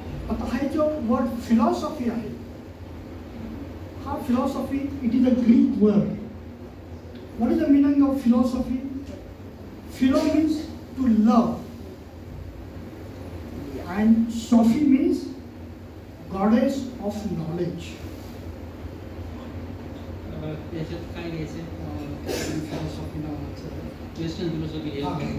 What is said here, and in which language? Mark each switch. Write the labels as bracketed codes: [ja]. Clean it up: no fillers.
[mr] आता हा जो वर्ड फिलॉसॉफी आहे हा philosophy [en] It is a Greek word. What is the meaning of philosophy? Philo means to love and Sophie means goddess of knowledge. [mr] त्याच्यात काय घ्यायचं फिलॉसॉफी नावाचं वेस्टर्न फिलॉसॉफी आला.